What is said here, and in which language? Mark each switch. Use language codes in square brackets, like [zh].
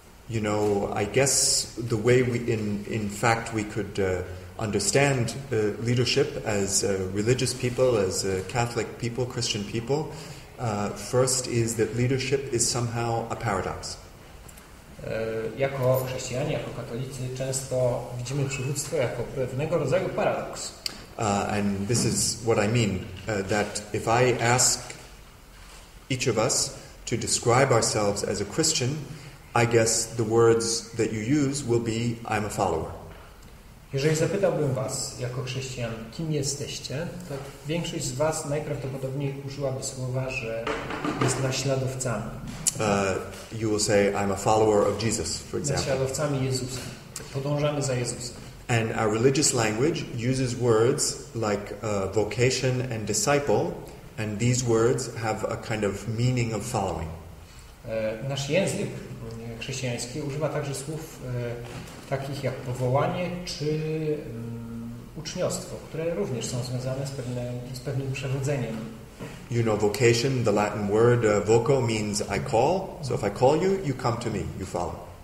[en] You know, I guess the way in fact we could understand leadership as religious people, as Catholic people, Christian people, first is that leadership is somehow a paradox. [pl] Jako chrześcijanie, jako katolicy często widzimy przywództwo jako pewnego rodzaju paradoks. [en] And this is what I mean, that if I ask each of us to describe ourselves as a Christian, I guess the words that you use will be, I'm a follower. [pl] Jeżeli zapytałbym was, jako chrześcijan, kim jesteście, to większość z was najprawdopodobniej użyłaby słowa, że jest naśladowcami. [en] You will say, I'm a follower of Jesus, for example. [pl] Naśladowcami Jezusa. Podążamy za Jezusem. [en] And our religious language uses words like vocation and disciple, and these words have a kind of meaning of following. [pl] Nasz język chrześcijański używa także słów takich jak powołanie czy uczniostwo, które również są związane z pewnym przewodzeniem. [en] You know, vocation, the Latin word voco means I call. So if I call you, you come to me, you follow.